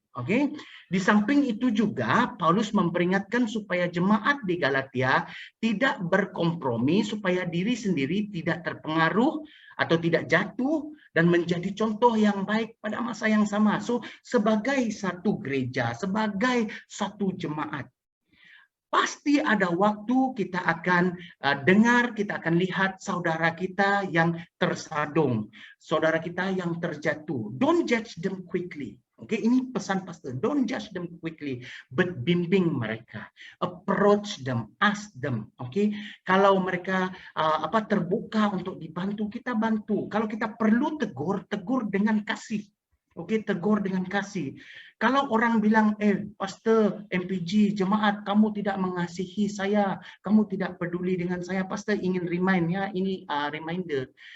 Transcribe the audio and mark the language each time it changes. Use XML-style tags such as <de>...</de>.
<ms>Oke, di samping itu juga Paulus memperingatkan supaya jemaat di Galatia tidak berkompromi supaya diri sendiri tidak terpengaruh atau tidak jatuh dan menjadi contoh yang baik pada masa yang sama. So, sebagai satu gereja, sebagai satu jemaat, Pasti ada waktu kita akan dengar, kita akan lihat saudara kita yang tersadung, saudara kita yang terjatuh.</ms> <en>Don't judge them quickly. Oke,</en> <ms>ini pesan pastor.</ms> <en>Don't judge them quickly, but</en> <ms>bimbing mereka,</ms> <en>approach them, ask them.</en> <ms>Oke, kalau mereka terbuka untuk dibantu, kita bantu. Kalau kita perlu tegur, tegur dengan kasih. Oke, tegur dengan kasih. Kalau orang bilang, pastor, MPG, jemaat, kamu tidak mengasihi saya, kamu tidak peduli dengan saya, pastor ingin remind ya, ini reminder.</ms>